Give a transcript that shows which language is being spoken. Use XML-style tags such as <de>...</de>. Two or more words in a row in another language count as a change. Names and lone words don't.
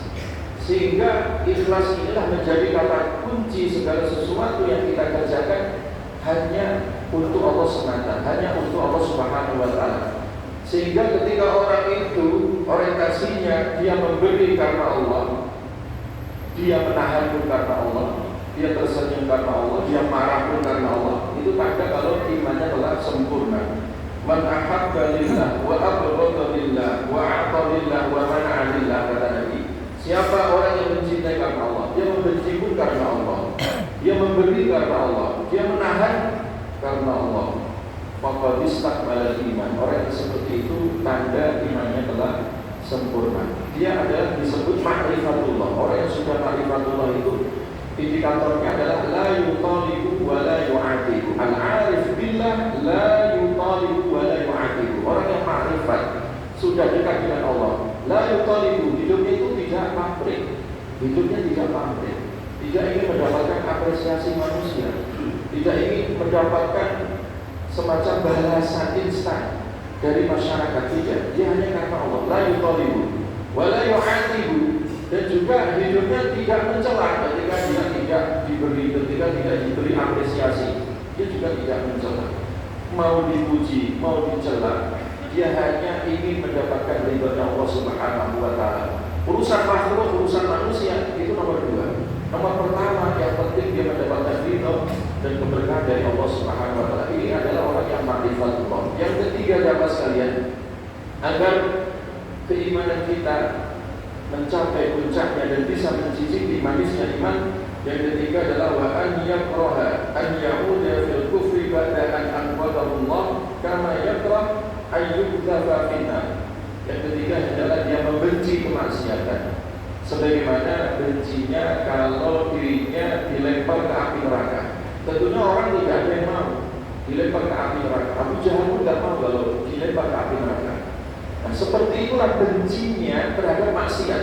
<id>Sehingga ikhlas inilah menjadi kata kunci segala sesuatu yang kita kerjakan hanya untuk Allah semata, hanya untuk Allah</id> <ar>سبحانه وتعالى.</ar> <id>Sehingga ketika orang itu orientasinya dia memberi karena Allah, dia menahan pun karena Allah, dia tersenyum karena Allah, dia marah pun karena Allah, itu tanda kalau imannya telah sempurna.</id> <ar>من أحب لله وأبغض لله وأعطى لله ومنع لله,</ar> <id>kata Nabi. Siapa orang yang mencintai karena Allah, dia membenci pun karena Allah, dia memberi karena Allah, dia menahan karena Allah,</id> <ar>فقد استكمل إيمان.</ar> <id>Orang yang seperti itu tanda imannya telah sempurna. Dia adalah disebut ma'rifatullah. Orang yang sudah ma'rifatullah itu indikatornya adalah</id> <ar>لا يطالب ولا يعاتب. العارف بالله لا يطالب ولا يعاتب.</ar> <id>Orang yang ma'rifat sudah dekat dengan Allah,</id> <ar>لا يطالب,</ar> <id>hidupnya itu tidak pamrih, hidupnya tidak pamrih, tidak ingin mendapatkan apresiasi manusia, tidak ingin mendapatkan semacam balasan instan dari masyarakat. Tidak, dia hanya karena Allah.</id> <ar>لا يطالب ولا يعاتب,</ar> <id>dan juga hidupnya tidak mencela ketika dia tidak diberi apresiasi. Dia juga tidak mencela, mau dipuji, mau dicela, dia hanya ingin mendapatkan ridha Allah</id> <ar>سبحانه وتعالى.</ar> <id>Urusan makhluk, urusan manusia itu nomor dua. Nomor pertama yang penting dia mendapatkan ridha dan keberkahan dari Allah</id> <ar>سبحانه وتعالى.</ar> <id>Ini adalah orang yang ma'rifatullah. Yang ketiga, jamaah sekalian, agar keimanan kita mencapai puncaknya dan bisa mencicipi manisnya iman, yang ketiga adalah</id> <ar>وأن يكره أن يعود في الكفر بعد أن أنقذه الله كما يكره أن يكتب فينا.</ar> <id>Yang ketiga adalah dia membenci kemaksiatan, sebagaimana bencinya kalau dirinya dilempar ke api neraka. Tentunya orang tidak ada yang mau dilempar ke api neraka. Abu Jahal pun tidak mau kalau dilempar ke api neraka. Nah, seperti itulah bencinya terhadap maksiat.</id>